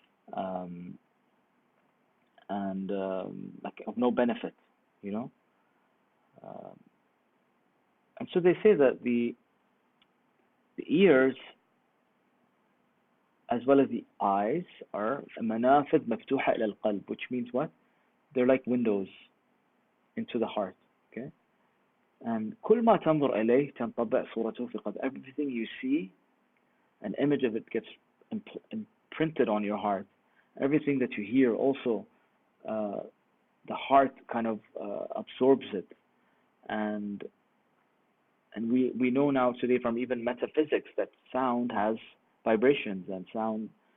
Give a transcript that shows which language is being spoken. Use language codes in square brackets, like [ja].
[en] And like of no benefit, and so they say that the ears as well as the eyes are [ar] manafid maftuha ila al-qalb, [en] which means what? They're like windows into the heart. Okay, and [ar] كل ما تنظر إليه تنطبع صورته في قلب. [en] Everything you see, an image of it gets imprinted on your heart. Everything that you hear also, the heart kind of absorbs it, and we know now today from even metaphysics that sound has vibrations, and sound.